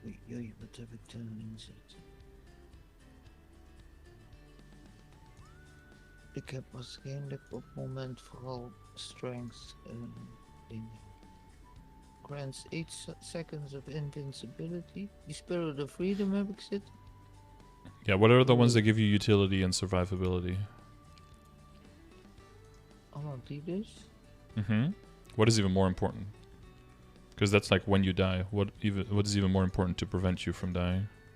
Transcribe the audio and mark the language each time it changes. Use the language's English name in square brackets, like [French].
[Dutch] Oei, wat heb ik daarin zitten? Ik heb waarschijnlijk op het moment vooral strength dingen. [English] Grants 8 seconds of invincibility. [Dutch] Die Spirit of Freedom heb ik zitten. [English] Yeah, what are the ones that give you utility and survivability? [Dutch] Allemaal die dus. [English] What is even more important? Because that's like when you die. What is even more important to prevent you from dying?